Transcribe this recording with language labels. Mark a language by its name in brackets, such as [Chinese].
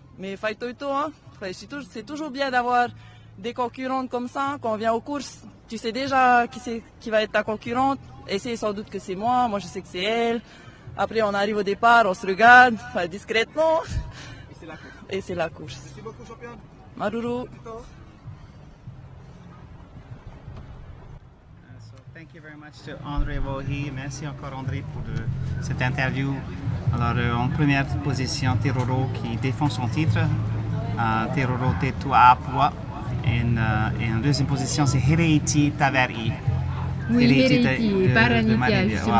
[French] Mais Faitoito, hein, c'est toujours bien d'avoir des concurrentes comme ça. Hein. Quand on vient aux courses, tu sais déjà qui va être ta concurrente. Et c'est sans doute que c'est moi je sais que c'est elle. Après, on arrive au départ, on se regarde, enfin, discrètement. Et c'est la course. Et c'est la course. Merci beaucoup championne. [Tahitian] Maruru. Tito. [English] So thank you very much to André Bohi. [French] Merci encore André pour cette interview. Alors en première position, Teroro qui défend son titre. Teroro Tetua Apua. Et en deuxième position, c'est Hireiti Taveari. Oui, Hireiti Hireiti et de Paranitia, Malaisie, justement,